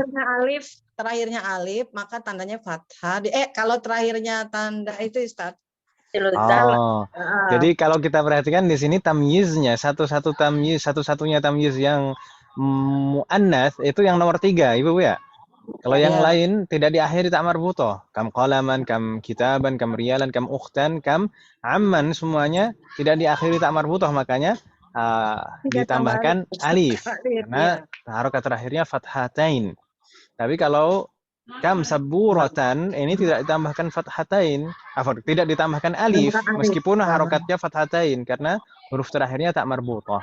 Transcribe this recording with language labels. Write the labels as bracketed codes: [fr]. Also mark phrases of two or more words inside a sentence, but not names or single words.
[id] terakhirnya alif, maka tandanya fathah. Kalau terakhirnya tanda itu Ustadz. Jadi kalau kita perhatikan di sini tamyiznya satu-satunya tamyiz yang muannas itu yang nomor 3, Ibu ya. Kalau yang lain tidak diakhiri tak marbutoh. [ar] كم قلمًا، كم كتابًا، كم ريالًا، كم أختًا، كم عمًّا [id] semuanya tidak diakhiri tak marbutoh, makanya ditambahkan alif karena harokat terakhirnya fathatain. Tapi kalau [ar] كم سبورةً [id] ini tidak ditambahkan fathatain, tidak ditambahkan alif meskipun harokatnya fathatain karena huruf terakhirnya tak marbutoh.